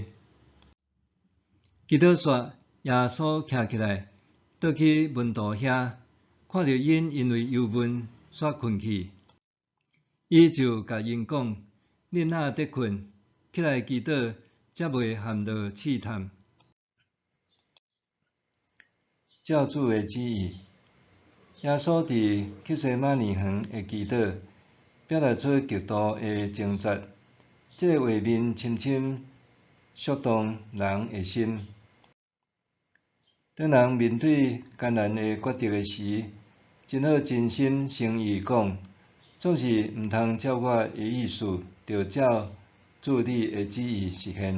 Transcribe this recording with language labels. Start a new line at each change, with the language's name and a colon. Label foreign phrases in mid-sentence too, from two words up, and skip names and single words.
Min Nan Chinese: 祈祷煞，耶稣徛起来，倒去门徒遐，看到因为忧闷煞困去，伊就甲因讲：恁若得困，起来祈祷，才袂陷落试探。照主的旨意，耶稣伫克西马尼园的祈祷，表达出极度的挣扎。这个画面深深触动人的心。当人面对艰难的决定的时，真好真心诚意讲，总是毋通照我的意思，着照主你的旨意实现。